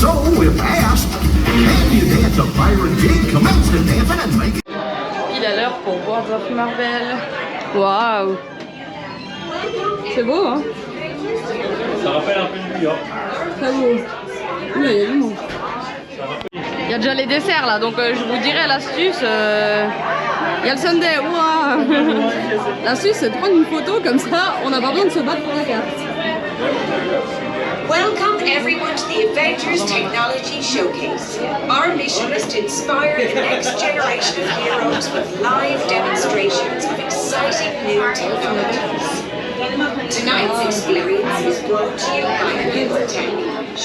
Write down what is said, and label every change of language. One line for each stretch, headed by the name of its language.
English: So, if asked, can you dance a pirate jig? Commence to dancing and make it.
French: Pile à l'heure pour World of Marvel. Waouh. C'est beau, hein? Ça rappelle un peu New York. Très beau. Oula, il y a du monde. Il y a déjà les desserts là, donc je vous dirai l'astuce. Il y a le sundae, ouah. L'astuce c'est de prendre une photo comme ça, on n'a pas besoin de se battre pour la carte.
English: Welcome everyone to the Avengers Technology Showcase. Our mission is to inspire the next generation of heroes with live demonstrations of exciting new technologies. Tonight's experience is brought to you by Neurotech.